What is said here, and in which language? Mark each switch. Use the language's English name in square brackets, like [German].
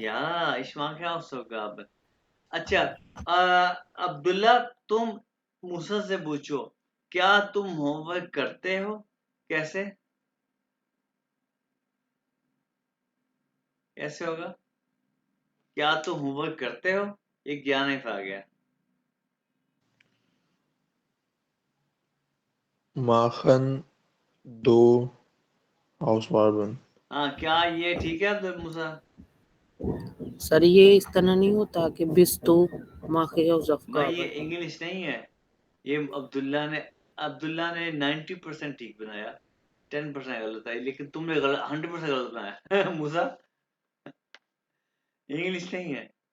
[Hindi] या इश्मा के house of garden. अच्छा अब्दुल्ला तुम मूसा से पूछो क्या तुम होमवर्क करते हो, कैसे कैसे होगा, क्या तुम होमवर्क करते हो, ये ज्ञान नहीं आ गया। [German] Machen du Hausaufgaben? [Hindi] हाँ क्या ये ठीक है अब्दुल मूसा। सर ये इस तरह नहीं होता कि बिस्तु माँ के हाउस ऑफ भाई ये गाबन। इंग्लिश नहीं है, ये अब्दुल्ला ने 90% ठीक बनाया, 10% गलत है, लेकिन तुमने गलत 100% गलत बनाया मूसा, इंग्लिश नहीं है।